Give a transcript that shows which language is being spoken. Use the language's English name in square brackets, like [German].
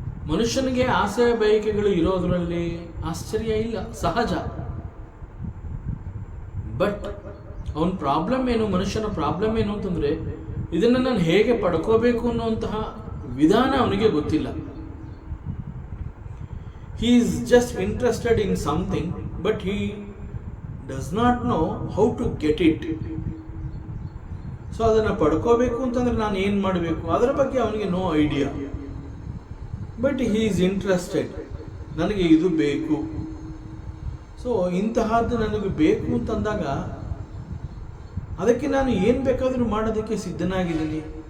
[Kannada] ಮನುಷ್ಯನಿಗೆ ಆಸೆ ಬಯಕೆಗಳು ಇರೋದ್ರಲ್ಲಿ ಆಶ್ಚರ್ಯ ಇಲ್ಲ, ಸಹಜ. ಬಟ್ ಅವನ ಪ್ರಾಬ್ಲಮ್ ಏನು, ಮನುಷ್ಯನ ಪ್ರಾಬ್ಲಮ್ ಏನು ಅಂತಂದ್ರೆ ಇದನ್ನು ನಾನು ಹೇಗೆ ಪಡ್ಕೋಬೇಕು ಅನ್ನುವಂತಹ ವಿಧಾನ ಅವನಿಗೆ ಗೊತ್ತಿಲ್ಲ. [English] He is just interested in something, but he does not know how to get it. [Kannada] So ಅದನ್ನು ಪಡ್ಕೋಬೇಕು ಅಂತಂದ್ರೆ ನಾನು ಏನು ಮಾಡಬೇಕು, ಅದರ ಬಗ್ಗೆ ಅವನಿಗೆ [English] No idea. But he is interested, [Kannada] ನನಗೆ ಇದು ಬೇಕು. ಸೊ ಇಂತಹದ್ದು ನನಗೆ ಬೇಕು ಅಂತಂದಾಗ ಅದಕ್ಕೆ ನಾನು ಏನು ಬೇಕಾದರೂ ಮಾಡೋದಕ್ಕೆ ಸಿದ್ಧನಾಗಿದ್ದೀನಿ.